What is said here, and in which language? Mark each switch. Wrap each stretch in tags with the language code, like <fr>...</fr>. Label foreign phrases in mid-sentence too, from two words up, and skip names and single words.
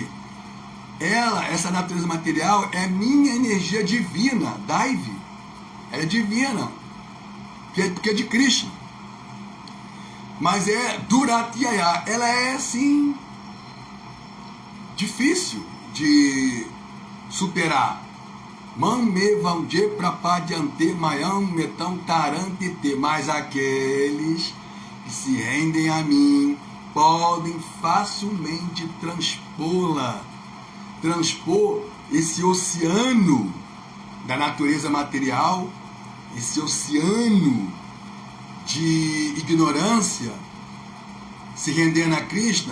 <pt>Essa natureza material é minha energia divina. Daivi, ela é divina, porque é de Krishna. Mas é Duratiaya, ela é assim, difícil de superar.</pt> <sa>Man me vande prapadyante mayam metam tarantite.</sa> <pt>Mas aqueles que se rendem a mim podem facilmente transpor esse oceano da natureza material, esse oceano de ignorância, se rendendo a Krishna.</pt>